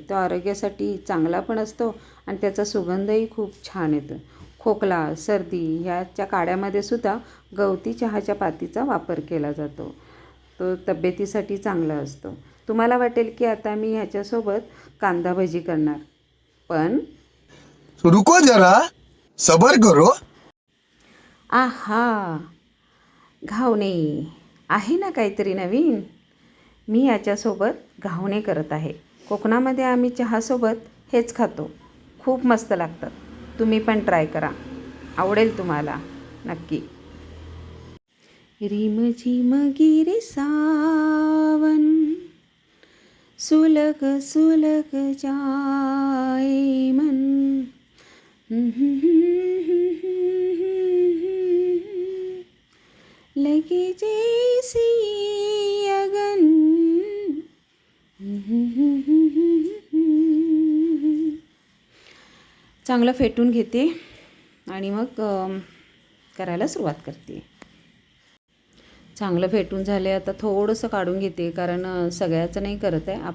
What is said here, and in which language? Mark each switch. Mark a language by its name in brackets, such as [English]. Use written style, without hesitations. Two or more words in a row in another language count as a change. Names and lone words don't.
[Marathi] तो आरोग्यासाठी चांगला पण असतो आणि त्याचा सुगंधही खूप छान येतो. खोकला, सर्दी ह्याच्या काड्यामध्ये सुद्धा गवती चहाच्या पातीचा वापर केला जातो. तो तब्येतीसाठी चांगला असतो. तुम्हाला वाटेल की आता मी ह्याच्यासोबत कांदा भजी करणार, पण [Hindi] रुको जरा, सबर करो. आहा, [Marathi] घावणे आहे ना काहीतरी नवीन. मी याच्यासोबत घावणे करत आहे. कोकणामध्ये आम्ही चहासोबत हेच खातो. खूप मस्त लागतात. तुम्ही पण ट्राय करा, आवडेल तुम्हाला नक्की. [Hindi] रिम झिम गिरे सावन, सुलग सुलग जाए मन. लगे जैसी अगन. [Marathi] चांगलं फेटून घेते आणि मग करायला सुरुवात करते. चांगलं फेटून झाले, आता थोडंसं काढून घेते, कारण सगळ्याचं नाही करत आहे.